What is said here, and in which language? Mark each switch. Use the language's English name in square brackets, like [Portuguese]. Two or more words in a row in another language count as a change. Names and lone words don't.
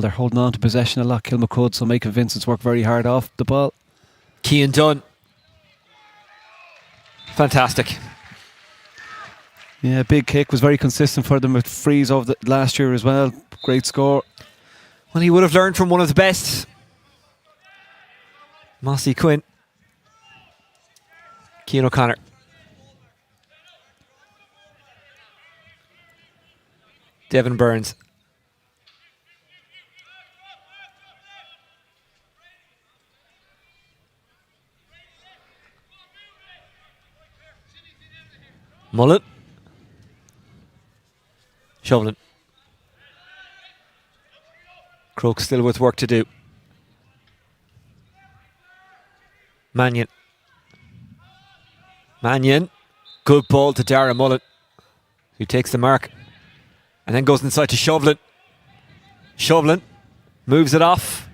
[English] They're holding on to possession a lot, Kilmacud, so making Vincent's work very hard off the ball. Cian Dunn. Fantastic. Yeah, big kick, was very consistent for them with frees over the last year as well. Great score. Well, he would have learned from one of the best. Mossy Quinn. Cian O'Connor. Devin Burns. Mullen. Shovlin. Crokes still with work to do. Mannion. Good ball to Dara Mullen, who takes the mark and then goes inside to Shovlin. Shovlin moves it off.